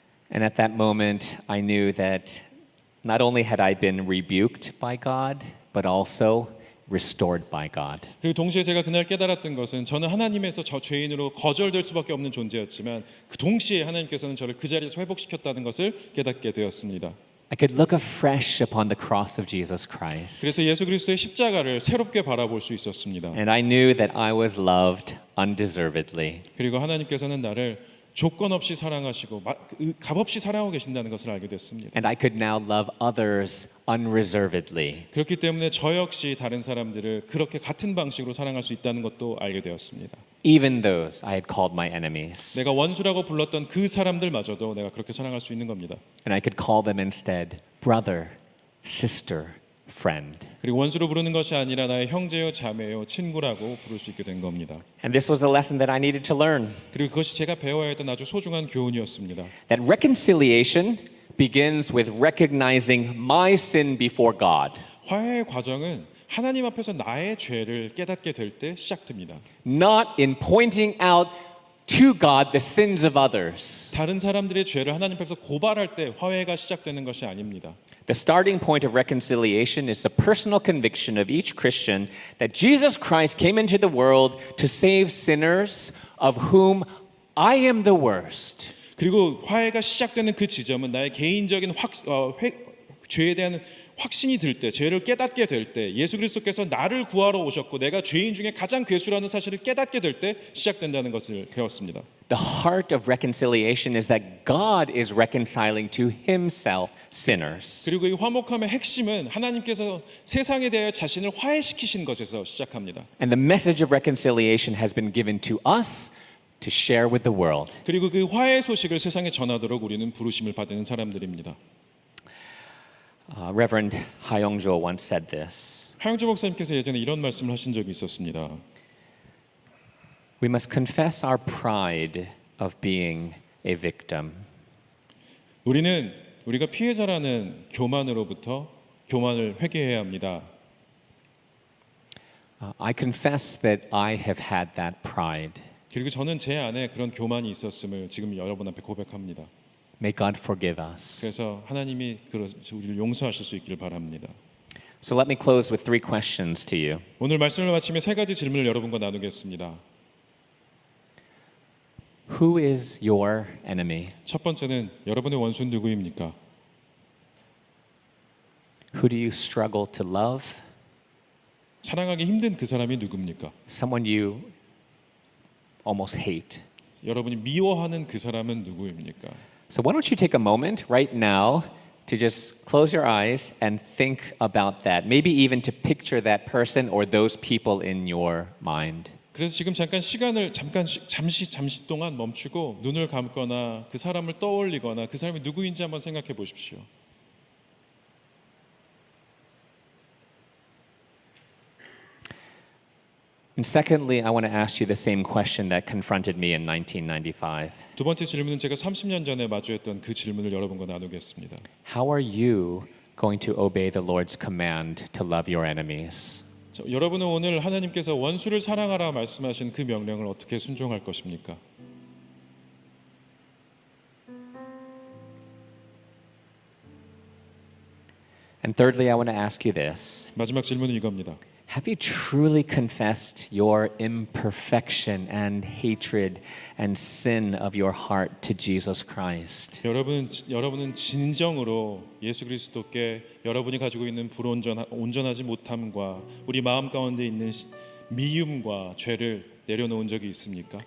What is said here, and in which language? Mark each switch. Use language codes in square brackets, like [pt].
[en] And at that moment, I knew that not only had I been rebuked by God, but also restored by God. [ko] 그리고 동시에 제가 그날 깨달았던 것은 저는 하나님에서 저 죄인으로 거절될 수밖에 없는 존재였지만 그 동시에 하나님께서는 저를 그 자리에서 회복시켰다는 것을 깨닫게 되었습니다. [en] I could look afresh upon the cross of Jesus Christ. [ko] 그래서 예수 그리스도의 십자가를 새롭게 바라볼 수 있었습니다. [en] And I knew that I was loved undeservedly. [ko] 그리고 하나님께서는 나를 조건 없이 사랑하시고 값없이 사랑하고 계신다는 것을 알게 됐습니다. [en] And I could now love others unreservedly. [ko] 그렇기 때문에 저 역시 다른 사람들을 그렇게 같은 방식으로 사랑할 수 있다는 것도 알게 되었습니다. [en] Even those I had called my enemies. [ko] 내가 원수라고 불렀던 그 사람들마저도 내가 그렇게 사랑할 수 있는 겁니다. [en] And I could call them instead brother, sister, friend. [ko] 그리고 원수로 부르는 것이 아니라 나의 형제요, 자매요, 친구라고 부를 수 있게 된 겁니다. [en] And this was a lesson that I needed to learn. [ko] 그리고 그것이 제가 배워야 했던 아주 소중한 교훈이었습니다. [en] That reconciliation begins with recognizing my sin before God. [ko] 화해의 과정은 하나님 앞에서 나의 죄를 깨닫게 될 때 시작됩니다. [en] Not in pointing out to God the sins of others. [ko] 다른 사람들의 죄를 하나님 앞에서 고발할 때 화해가 시작되는 것이 아닙니다. [en] The starting point of reconciliation is the personal conviction of each Christian that Jesus Christ came into the world to save sinners of whom I am the worst. [ko] 그리고 화해가 시작되는 그 지점은 나의 개인적인 죄에 대한 확신이 들 때, 죄를 깨닫게 될 때, 예수 그리스도께서 나를 구하러 오셨고 내가 죄인 중에 가장 괴수라는 사실을 깨닫게 될 때 시작된다는 것을 배웠습니다. [en] The heart of reconciliation is that God is reconciling to himself sinners. [ko] 그리고 이 화목함의 핵심은 하나님께서 세상에 대하여 자신을 화해시키신 것에서 시작합니다. [en] And the message of reconciliation has been given to us to share with the world. [ko] 그리고 그 화해 소식을 세상에 전하도록 우리는 부르심을 받은 사람들입니다. [en] Reverend Ha Young-jo once said this. [ko] 하영주 목사님께서 예전에 이런 말씀을 하신 적이 있었습니다. [en] We must confess our pride of being a victim. [ko] 우리는 우리가 피해자라는 교만으로부터 교만을 회개해야 합니다. [en] I confess that I have had that pride. [ko] 그리고 저는 제 안에 그런 교만이 있었음을 지금 여러분 앞에 고백합니다. [en] May God forgive us. [ko] 그래서 하나님이 우리를 용서하실 수 있기를 바랍니다. [en] So let me close with 3 questions to you. [ko] 오늘 말씀을 마치며 3가지 질문을 여러분과 나누겠습니다. [en] Who is your enemy? [ko] 첫 번째는 여러분의 원수는 누구입니까? [en] Who do you struggle to love? [ko] 사랑하기 힘든 그 사람이 누굽니까? [en] Someone you almost hate. [ko] 여러분이 미워하는 그 사람은 누구입니까? [en] So why don't you take a moment right now to just close your eyes and think about that. Maybe even to picture that person or those people in your mind. [ko] 그래서 지금 잠깐 시간을 잠시 동안 멈추고 눈을 감거나 그 사람을 떠올리거나 그 사람이 누구인지 한번 생각해 보십시오. [en] And secondly, I want to ask you the same question that confronted me in 1995. [ko] 두 번째 질문은 제가 30년 전에 마주했던 그 질문을 여러분과 나누겠습니다. [en] How are you going to obey the Lord's command to love your enemies? [ko] 여러분은 오늘 하나님께서 원수를 사랑하라 말씀하신 그 명령을 어떻게 순종할 것입니까? [en] And thirdly, I want to ask you this. [ko] 마지막 질문은 이겁니다. [en] Have you truly confessed your imperfection and hatred and sin of your heart to Jesus Christ? [ko] 여러분은 진정으로 예수 그리스도께 여러분이 가지고 있는 온전하지 못함과 우리 마음 가운데 있는 미움과 죄를 내려놓은 적이 있습니까?